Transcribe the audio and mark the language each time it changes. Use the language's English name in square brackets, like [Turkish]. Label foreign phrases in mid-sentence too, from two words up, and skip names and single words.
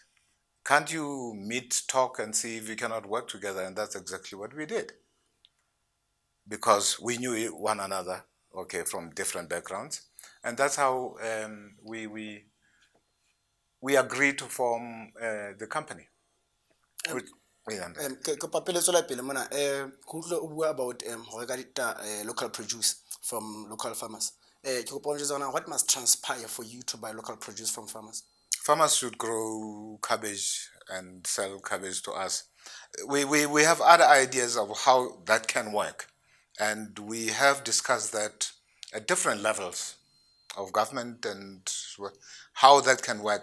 [English] Can't you meet, talk, and see if we cannot work together? And that's exactly what we did, because we knew one another, okay, from different backgrounds, and that's how we agreed to form the company. [Southern Sotho] Ke papeletso la pele mona go utlwa o bua about go reka [English] local produce from local farmers. [Southern Sotho] Ke kopa o njwetse hore [English] what must transpire for you to buy local produce from farmers? Farmers should grow cabbage and sell cabbage to us. We have other ideas of how that can work, and we have discussed that at different levels of government and how that can work.